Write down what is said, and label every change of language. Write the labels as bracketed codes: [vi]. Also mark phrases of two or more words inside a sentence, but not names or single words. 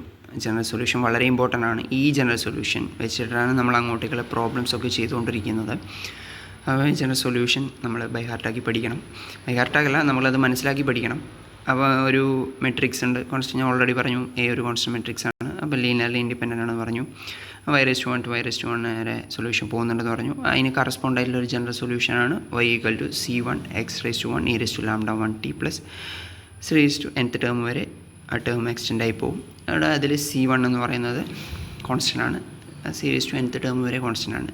[en] general solution [ml] വളരെ ഇമ്പോർട്ടൻ്റ് ആണ്. ഈ [en] general solution [ml] വെച്ചിട്ടാണ് നമ്മൾ അങ്ങോട്ടേക്കുള്ള പ്രോബ്ലംസൊക്കെ ചെയ്തുകൊണ്ടിരിക്കുന്നത്. അപ്പോൾ [en] general solution [ml] നമ്മൾ [en] by heartആക്കി [ml] പഠിക്കണം. [en] by heartആക്കല്ല, [ml] നമ്മളത് മനസ്സിലാക്കി പഠിക്കണം. അപ്പോൾ ഒരു മെട്രിക്സ് ഉണ്ട്, കോൺസ്റ്റന്റ് ഞാൻ ഓൾറെഡി പറഞ്ഞു, എ ഒരു [en] constant matrix [ml] ആണ്. അപ്പോൾ [en] linearly independent [ml] ആണെന്ന് പറഞ്ഞു. y⁻1 to y⁻1 വരെ സൊല്യൂഷൻ പോകുന്നുണ്ടെന്ന് പറഞ്ഞു. അതിന് കറസ്പോണ്ടായിട്ടുള്ള ഒരു [en] general solutionആണ് [ml] y=c1x⁴1e⁻λ1t പ്ലസ് c⁻n ടേം വരെ ആ [en] term extend [ml] ആയി പോകും. അവിടെ അതിൽ c1 എന്ന് പറയുന്നത് കോൺസ്റ്റൻ്റ് ആണ്, c⁻n ടേം വരെ കോൺസ്റ്റൻ്റ് ആണ്.